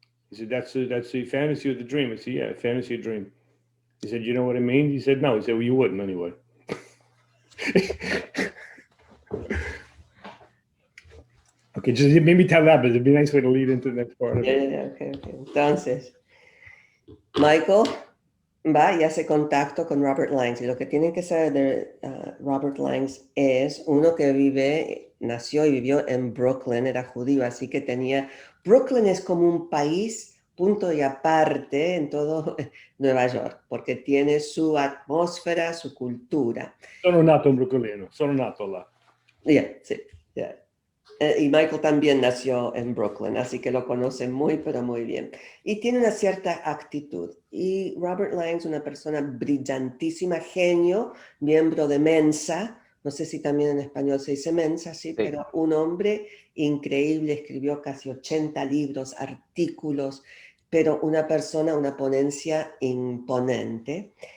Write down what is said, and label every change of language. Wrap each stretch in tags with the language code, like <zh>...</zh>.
<en>He said, that's the fantasy of the dream. I said, yeah, fantasy of dream. He said, you know what I mean? He said, no. He said, well, you wouldn't anyway. Okay, just maybe tell that, but it'd be a nice way to lead into the next part of it. Yeah, okay.</en> <es>Entonces, Michael va y hace contacto con Robert Langs. Y lo que tienen que saber de Robert Langs es uno que nació y vivió en Brooklyn, era judío, así que Brooklyn es como un país punto y aparte en todo Nueva York, porque tiene su atmósfera, su cultura.</es> <it>Sono nato un brooklynino, sono nato là.</it> <es>Sí. Y Michael también nació en Brooklyn, así que lo conoce pero muy bien. Y tiene una cierta actitud. Y Robert Langs, una persona brillantísima, genio, miembro de Mensa, no sé si también en español se dice Mensa, sí, pero un hombre increíble, escribió casi 80 libros, artículos, pero una ponencia imponente.</es>